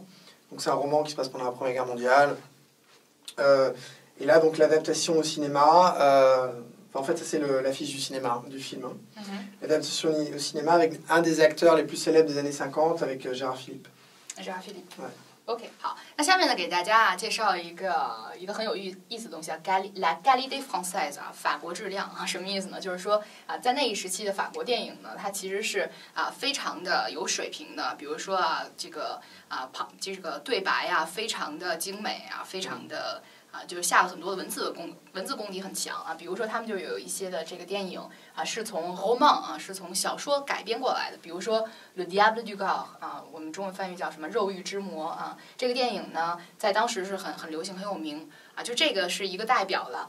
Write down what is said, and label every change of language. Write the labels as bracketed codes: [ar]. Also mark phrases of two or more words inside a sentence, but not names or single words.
[fr] Donc, c'est un roman qui se passe pendant la Première Guerre mondiale. Et là, donc, l'adaptation au cinéma... en fait, ça, c'est l'affiche du cinéma, du film. Hein. L'adaptation au cinéma avec un des acteurs les plus célèbres des années 50, avec Gérard Philippe. Gérard Philippe。 Ouais。 [zh] OK， 好，那下面呢，给大家介绍一个很有意思的东西啊 ， [fr] La qualité française [zh] 啊，法国质量啊，什么意思呢？就是说啊，在那一时期的法国电影呢，它其实是非常的有水平的，比如说这个对白啊，非常的精美啊，非常的。就是下了很多的文字功底很强啊，比如说他们就有一些的这个电影是从 roman 是从小说改编过来的，比如说 Le Diable du Corps 我们中文翻译叫什么肉欲之魔这个电影呢，在当时是很流行很有名就这个是一个代表了。